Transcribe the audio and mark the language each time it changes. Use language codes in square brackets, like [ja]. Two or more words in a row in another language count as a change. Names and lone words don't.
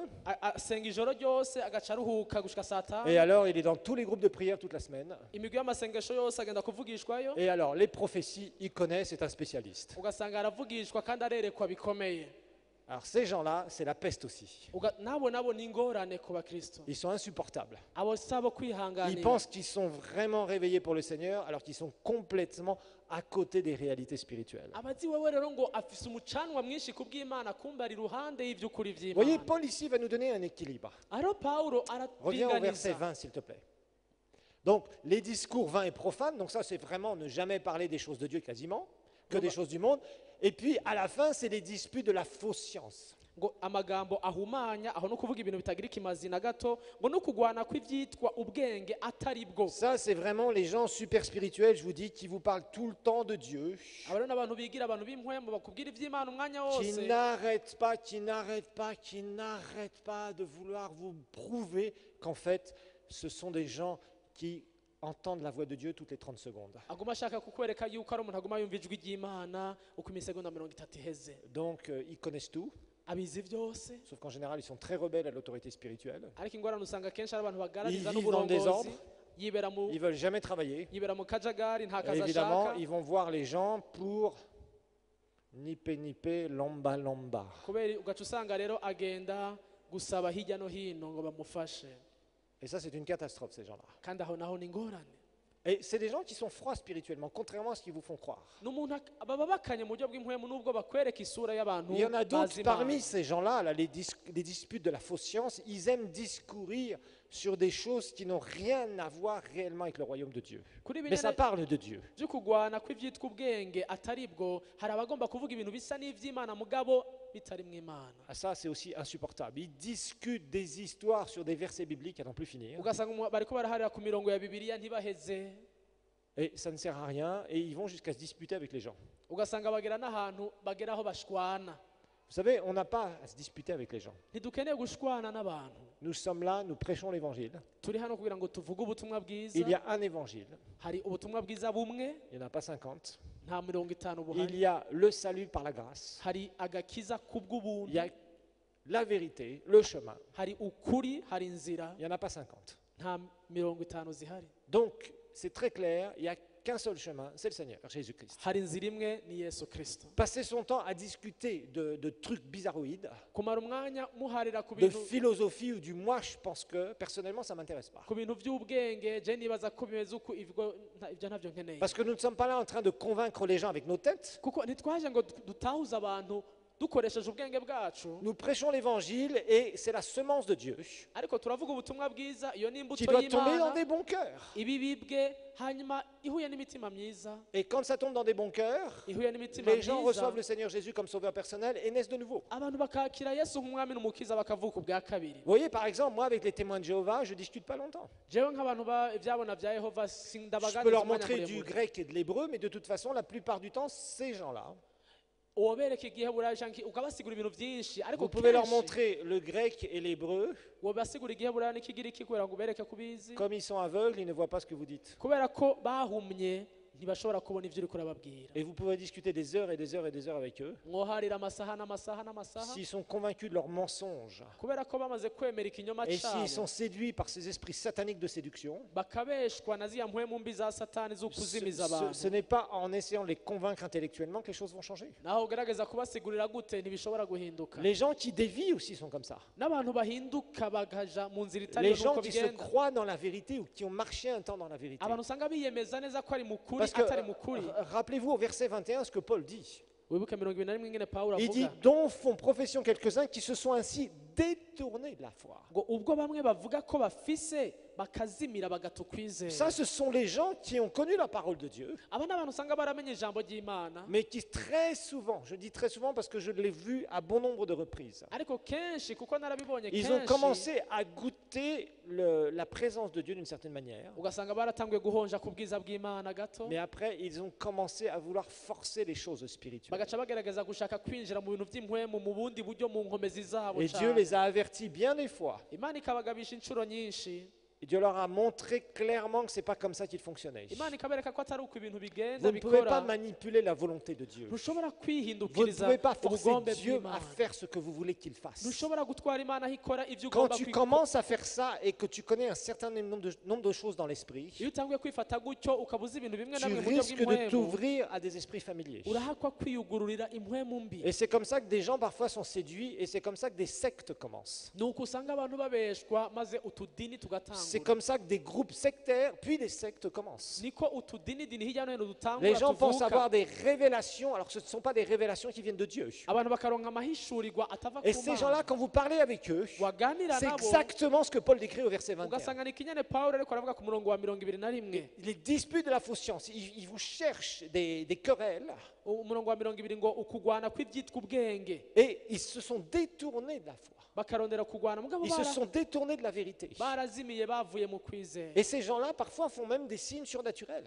[rn] asenga ijoro ryose agaca aruhuka gushika saa tanu [fr] Et alors, il est dans tous les groupes de prière toute la semaine. [rn] imigwi y'amasengesho yose agenda kuvugishwayo [fr] Et alors, les prophéties, il connaît, c'est un spécialiste. [rn] ugasanga aravugishwa kandi arerekwa bikomeye [fr] Alors, ces gens-là, c'est la peste aussi. [rn] nabo ni ingorane ku bakristo [fr] Ils sont insupportables. [rn] abo sabo [fr] Ils [rn] kwihanganira [fr] pensent qu'ils sont vraiment réveillés pour le Seigneur, alors qu'ils sont complètement à côté des réalités spirituelles. [rn] abazi wewe rero ngo afise umucanwa mwinshi ku bw'imana kumbe ari iruhande y'ivy'ukuri [fr] Vous voyez, [rn] vy'imana [fr] Paul ici va nous donner un équilibre. [rn] aro paulo [fr] Reviens au verset [rn] araringaniza [fr] 20, s'il te plaît. Donc, les discours vains et profanes, donc ça, c'est vraiment ne jamais parler des choses de Dieu quasiment, que des choses du monde. Et puis, à la fin, c'est les disputes de la fausse science. [rn] ngo amagambo ahumanya aho no kuvuga ibintu bitagira ikimazi na gato ngo no kugwana kw'ivyitwa ubwenge atari bwo [fr] Ça, c'est vraiment les gens super spirituels, je vous dis, qui vous parlent tout le temps de Dieu, [rn] aba rero n'abantu bigira abantu b'impwemu bakubwira ivy'imana umwanya [fr] qui [rn] wose [fr] n'arrêtent pas de vouloir vous prouver qu'en fait, ce sont des gens qui entendent la voix de Dieu toutes les 30 secondes. [rn] aguma ashaka kukwereka yuko ari umuntu aguma yumva ijwi ry'imana uko imisegonda 30 iheze [fr] Donc, ils connaissent tout, [rn] abizi vyose [fr] sauf qu'en général, ils sont très rebelles à l'autorité spirituelle. [rn] ariko ingorane usanga kenshi ari abantu bagaragaza [fr] Ils vivent dans le [rn] n'uburongozi [fr] désordre. [rn] yibera mu [fr] Ils veulent jamais travailler. [rn] yibera mu kajagari nta [fr] Et [rn] kazi [fr] évidemment, [rn] ashaka [fr] ils vont voir les gens pour nipe, lomba. [rn] kubera ugaca usanga rero agenda gusaba hirya no hino ngo bamufashe [fr] Et ça, c'est une catastrophe, ces gens-là. [rn] kandi aho naho ni ingorane [fr] Et c'est des gens qui sont froids spirituellement, contrairement à ce qu'ils vous font croire. [rn] n'umuntu baba bakanye mu buryo bw'impwemu n'ubwo bakwereka isura y'abantu [fr] Il y en a d'autres [rn] bazi [fr] parmi [rn] Imana. [fr] ces gens-là, là, les disputes de la fausse science, ils aiment discourir sur des choses qui n'ont rien à voir réellement avec le royaume de Dieu. [rn] kuri [fr] Mais ça parle de Dieu. [rn] byo kugwana kw'ivyitwa ubwenge atari bwo hari abagomba kuvuga ibintu bisa n'ivy'imana mugabo bitari mu imana [fr] Ah, ça, c'est aussi insupportable. Ils discutent des histoires sur des versets bibliques à n'en plus finir. [rn] ugasanga bariko baraharira ku mirongo ya bibiliya ntibaheze [fr] Et ça ne sert à rien. Et ils vont jusqu'à se disputer avec les gens. [rn] ugasanga bagera n'ahantu bagera aho bashwana [fr] Vous savez, on n'a pas à se disputer avec les gens. [rn] ntidukeneye gushwana n'abantu [fr] Nous sommes là, nous prêchons l'évangile. [rn] turi hano kugira ngo tuvuge ubutumwa bwiza [fr] Il y a un évangile. [rn] hari ubutumwa bwiza bumwe [fr] Il n'y en a pas 50. [rn] nta 50 [fr] Il [rn] buhari [fr] y a le salut par la grâce. [rn] hari agakiza [fr] Il [rn] kubw'ubuntu [fr] y a la vérité, le chemin. [rn] hari ukuri hari inzira [fr] Il n'y en a pas 50. [rn] nta 50 zihari [fr] Donc, c'est très clair, il n'y a qu'un seul chemin, c'est le Seigneur, Jésus-Christ. [rn] hari inzira imwe ni yesu kirisito [fr] Passer son temps à discuter de trucs bizarroïdes, [rn] kumara umwanya muharira ku [fr] de [rn] bintu [fr] philosophie ou du moi, je pense que, personnellement, ça ne m'intéresse pas. [rn] ku bintu by'ubwenge je nibaza ko bimeze uko ibyo ntabyo nkeneye [fr] Parce que nous ne sommes pas là en train de convaincre les gens avec nos têtes. [rn] kuko ntitwaje ngo dutahuze abantu dukoresheje ubwenge bwacu [fr] Nous prêchons l'évangile et c'est la semence de Dieu [rn] ariko turavuga ubutumwa bwiza iyo ni imbuto [fr] qui doit tomber dans [rn] y'imana [fr] des bons cœurs. [rn] ibibibwe hanyuma ihuye n'imitima myiza [fr] Et quand ça tombe dans des bons cœurs, [rn] ihuye n'imitima [fr] les gens [rn] myiza [fr] reçoivent le Seigneur Jésus comme sauveur personnel et naissent de nouveau. [rn] abantu bakakira yesu nk'umwami n'umukiza bakavuka ubwa kabiri [fr] Vous voyez, par exemple, moi, avec les témoins de Jéhovah, je ne discute pas longtemps. [rn] jewe nk'abantu ibyabona bya yehova [fr] Je peux [rn] sindabaganiza [fr] leur [rn] umwanya [fr] montrer du [rn] muremure [fr] grec et de l'hébreu, mais de toute façon, la plupart du temps, ces gens-là, [rn] wobereka igiheburayo canke ukabasigura ibintu byinshi ariko [fr] vous pouvez leur [rn] kenshi [fr] montrer le grec et l'hébreu, [rn] wobasigura igiheburayo n'ikigiriki kubera ngo ubereke kubizi [fr] comme ils sont aveugles, ils ne voient pas ce que vous dites. [rn] kubera ko bahumye ntibashobora kubona ibyo uri kurababwira [fr] Et vous pouvez discuter des heures et des heures et des heures avec eux. [rn] mwoharira amasaha n'amasaha n'amasaha [fr] S'ils sont convaincus de leurs mensonges, [rn] kubera ko bamaze kwemera ikinyoma [fr] et s'ils [rn] cyabo [fr] sont séduits par ces esprits sataniques de séduction, [rn] bakabeshwa na ziya mpwemu mbi za satani z'ukuzimiza [fr] ce [rn] abantu [fr] n'est pas en essayant de les convaincre intellectuellement que les choses vont changer. [rn] naho ugerageza kubasigurira gute ntibishobora guhinduka [fr] Les gens qui dévient aussi sont comme ça. [rn] n'abantu bahinduka bakaja mu nzira itari [fr] Les [rn] yo [fr] gens [rn] nuko [fr] qui se [rn] bigenda [fr] croient dans la vérité ou qui ont marché un temps dans la vérité. [rn] abantu usanga biyemeza neza ko ari mukuri [fr] Parce que, [rn] atari mukuri [fr] rappelez-vous au verset 21 ce que Paul dit. [rn] wibuke 21 ingene pawulo [fr] Il dit, [rn] avuga [fr] dont font profession quelques-uns qui se sont ainsi détournés de la foi. [rn] ngo ubwo bamwe bavuga ko bafise bakazimira bagata ukwizera [fr] Ça, ce sont les gens qui ont connu la parole de Dieu, [rn] aba ni abantu usanga baramenye ijambo ry'imana [fr] mais qui très souvent, je dis très souvent parce que je l'ai vu à bon nombre de reprises, [rn] ariko kenshi kuko narabibonye [fr] ils ont [rn] kenshi [fr] commencé à goûter goûté la présence de Dieu d'une certaine manière. [rn] ugasanga baratanguye guhonja ku bwiza bw'Imana gato [fr] Mais après, ils ont commencé à vouloir forcer les choses spirituelles. [rn] bagaca bagerageza gushaka kwinjira mu bintu by'impwemu mu bundi buryo mu nkomezi zabo [fr] Et Dieu les a avertis bien des fois. [rn] Imana ikabagabisha inshuro nyinshi [fr] Et Dieu leur a montré clairement que ce n'est pas comme ça qu'il fonctionnait. [rn] Imana ikabereka ko atari uko ibintu bigenza [fr] Vous ne pouvez pas [rn] bikora [fr] manipuler la volonté de Dieu. [rn] ntushobora [fr] Vous ne [rn] kwihindukiriza [fr] pouvez pas forcer [rn] ubugombe [fr] Dieu à [rn] bw'Imana [fr] faire ce que vous voulez qu'il fasse. [rn] ntushobora gutwara Imana aho ikora ibyo [fr] Quand [rn] ugomba [fr] tu [rn] kwikora [fr] commences à faire ça et que tu connais un certain nombre de choses dans l'esprit, [rn] iyo utanguye kwifata gutyo ukabuza ibintu bimwe na [fr] tu [rn] bimwe mu buryo [fr] risques de [rn] bw'impwemu [fr] t'ouvrir à des esprits familiers. [rn] urahakwa kwiyugururira impwemu mbi [fr] Et c'est comme ça que des gens parfois sont séduits et c'est comme ça que des sectes commencent. [rn] ni uko usanga abantu babeshwa maze utudini [fr] C'est [rn] tugatangura [fr] comme ça que des groupes sectaires puis des sectes commencent. [rn] niko utudinidini hirya no hino [fr] Les [rn] dutangura [fr] gens pensent [rn] tuvuka [fr] avoir des révélations alors que ce ne sont pas des révélations qui viennent de Dieu. [rn] abantu bakaronka amahishurirwa atava [fr] Et [rn] ku [fr] ces gens-là, [rn] Mana [fr] quand vous parlez avec eux, [rn] waganira [fr] c'est [rn] nabo [fr] exactement ce que Paul décrit au verset 21. [rn] ugasanga ni ikinyane Pawulo ariko aravuga ku murongo wa 21 [fr] Les disputes de la fausse science, ils vous cherchent des querelles [rn] umurongo wa 20 ngo ukugwana kw'ibyitwa ubwenge [fr] et ils se sont détournés de la foi. [rn] bakarondera kugwana mugabo [fr] Ils se sont détournés de la vérité. [rn] barazimiye bavuye mu kwizera [fr] Et ces gens-là, parfois, font même des signes surnaturels.